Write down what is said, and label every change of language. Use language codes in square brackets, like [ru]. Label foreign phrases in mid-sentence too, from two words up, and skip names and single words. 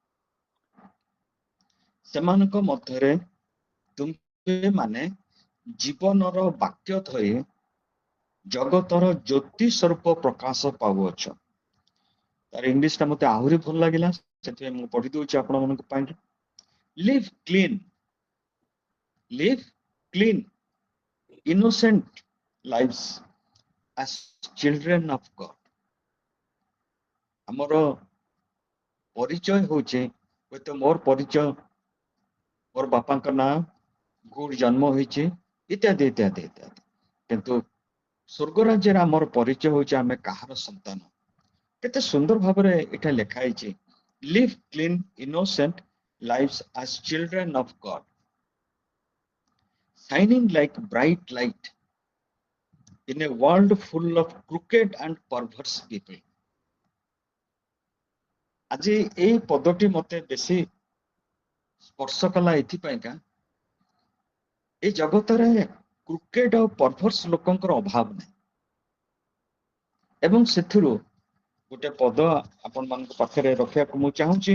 [or] ସେମାନଙ୍କ ମଧ୍ୟରେ ତୁମେମାନେ ଜୀବନର ବାକ୍ୟ ଧରି ଜଗତର ଜ୍ୟୋତି ସ୍ୱରୂପ ପ୍ରକାଶ ପାଉଅଛ। ତାର ଇଂଲିଶଟା ମତେ ଆହୁରି ଭଲ ଲାଗିଲା, ସେଥିପାଇଁ ମୁଁ ପଢି ଦଉଛି ଆପଣମାନଙ୍କ ପାଇଁ। [en] Live clean, live clean, innocent lives as children of God. [or] ଆମର ପରିଚୟ ହଉଛି, ହୁଏତ ମୋର ପରିଚୟ, ମୋର ବାପାଙ୍କ ନାଁ, କୋଉଠି ଜନ୍ମ ହେଇଛି, ଇତ୍ୟାଦି ଇତ୍ୟାଦି ଇତ୍ୟାଦି, କିନ୍ତୁ ସ୍ୱର୍ଗ ରାଜ୍ୟରେ ଆମର ପରିଚୟ ହଉଛି ଆମେ କାହାର ସନ୍ତାନ। କେତେ ସୁନ୍ଦର ଭାବରେ ଏଟା ଲେଖା ହେଇଛି, [en] live clean, innocent lives as children of God, shining like bright light in a world full of crooked and perverse people. [or] ଆଜି ଏଇ ପଦଟି ମତେ ବେଶୀ ସ୍ପର୍ଶ କଲା ଏଥିପାଇଁକା, ଏଇ ଜଗତରେ କ୍ରୁକେଡ ଆଉ ପରଭର୍ସ ଲୋକଙ୍କର ଅଭାବ ନାହିଁ। ଏବଂ ସେଥିରୁ ଗୋଟେ ପଦ ଆପଣମାନଙ୍କ ପାଖରେ ରଖିବାକୁ ମୁଁ ଚାହୁଁଛି।